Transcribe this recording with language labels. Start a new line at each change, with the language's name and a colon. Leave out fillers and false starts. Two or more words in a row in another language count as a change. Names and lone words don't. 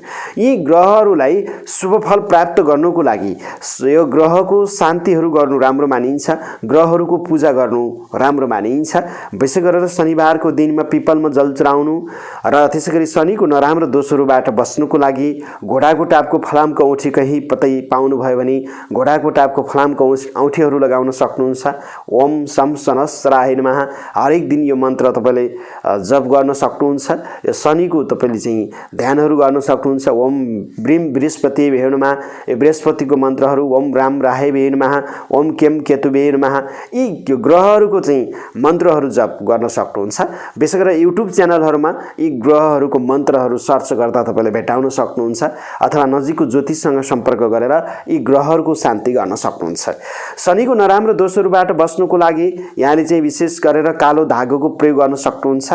Nepali: यी ग्रहहरूलाई शुभ फल प्राप्त गर्नुको लागि यो ग्रहको शान्तिहरू गर्नु राम्रो मानिन्छ, ग्रहहरूको पूजा गर्नु राम्रो मानिन्छ। विशेष गरेर शनिबारको दिनमा पिपलमा जल चढाउनु र त्यसै गरी शनिको नराम्रो दोषहरूबाट बस्नुको लागि घोडाको टापको फलामको औँठी कहीँ पतै पाउनुभयो भने घोडाको टापको फलामको औँठीहरू लगाउन सक्नुहुन्छ।
Sanskrit: ओम सम सहस्राय नमः
Nepali: हरेक दिन यो मन्त्र तपाईँले जप गर्न सक्नुहुन्छ। यो शनिको तपाईँले चाहिँ ध्यानहरू गर्न सक्नुहुन्छ।
Sanskrit: ओम ब्रीम बृहस्पति भे नमः,
Nepali: यो बृहस्पतिको मन्त्रहरू
Sanskrit: ओम राम राहे भे नमः, ओम केम केतु भे नमः
Nepali: यी ग्रहहरूको चाहिँ मन्त्रहरू जप गर्न सक्नुहुन्छ। विशेष गरेर युट्युब च्यानलहरूमा यी ग्रहहरूको मन्त्रहरू सर्च गर्दा तपाईँले भेटाउन सक्नुहुन्छ अथवा नजिकको ज्योतिषसँग सम्पर्क गरेर यी ग्रहहरूको शान्ति गर्न सक्नुहुन्छ। शनिको नराम्रो दोषहरूबाट बस्नुको लागि यहाँले चाहिँ विशेष गरेर कालो धागोको प्रयोग गर्न सक्नुहुन्छ।